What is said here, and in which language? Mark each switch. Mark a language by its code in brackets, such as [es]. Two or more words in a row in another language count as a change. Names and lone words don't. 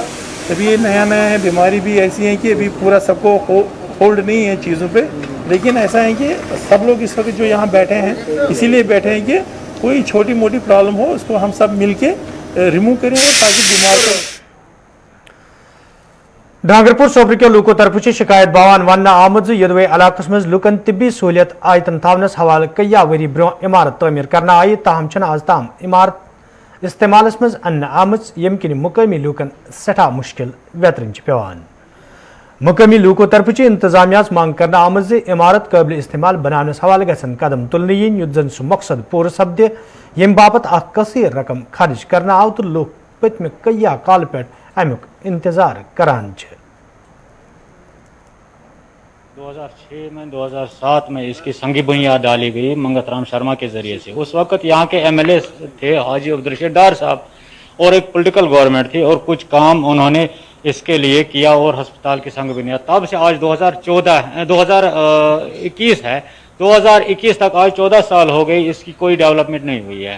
[hi] अभी ये नया है, बीमारी भी ऐसी है कि अभी पूरा सबको होल्ड नहीं है चीज़ों पे, लेकिन ऐसा है कि सब लोग इस वक्त जो यहाँ बैठे हैं इसीलिए बैठे हैं कि कोई छोटी मोटी प्रॉब्लम हो उसको हम सब मिल के रिमूव करें ताकि बीमार को। [ks] डांगरपुर सोपर के लूको तरफ शिकायत बावान वन आमद यदवे इलाक मज लुकन तिब्बी सहूलियत आयतन थावनस हवाले कया वरी ब्रो इमारत तमीर करना आई, ताहम छन आज ताम इमारत इस्तेमाल मज अन्न आमज यम किन मुकामी लूकन सठा मुश्किल वेतरन पेवान। मुकामी लूको तरफ इंतजामिया मांग करना आमज इमारत काबिल इस्तेमाल बनानस हवाले गसन कदम तुलने यीन युत जन सु मकसद पूर सपदे यम बापत अख कसीर रकम खर्च करना आव तो लोग पतम कया काल पे अमुक इंतजार करान। [hi] 2006 में 2007 में इसकी संगी बुनियाद डाली गई मंगत राम शर्मा के जरिए से। उस वक्त यहाँ के MLA थे हाजी अब्दुल रशीद डार साहब और एक पॉलिटिकल गवर्नमेंट थी और कुछ काम उन्होंने इसके लिए किया और अस्पताल की संग बुनियाद तब से आज 2021 है, 2021 तक आज 14 साल हो गए, इसकी कोई डेवलपमेंट नहीं हुई है।